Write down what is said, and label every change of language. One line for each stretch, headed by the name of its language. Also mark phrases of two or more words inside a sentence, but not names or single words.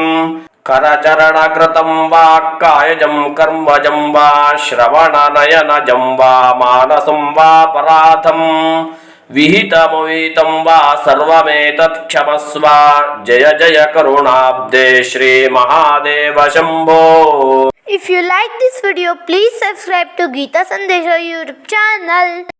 Sanskrit: ಕರಚರಣಕೃತಂ ವಾ ಕಾಯಜಂ ಕರ್ಮಜಂ ವಾ ಶ್ರವಣನಯನಜಂ ವಾ ಮಾನಸಂ ವಾ ಪರಾಧಂ ವಿಹಿತಮವಿಹಿತಂ ವಾ ಸರ್ವಮೇತತ್ ಕ್ಷಮಸ್ವ. ಜಯ ಜಯ ಕರುಣಾಬ್ಧೇ ಶ್ರೀ ಮಹಾದೇವ ಶಂಭೋ.
English: If you like this video, please subscribe to Geeta Sandesha YouTube channel.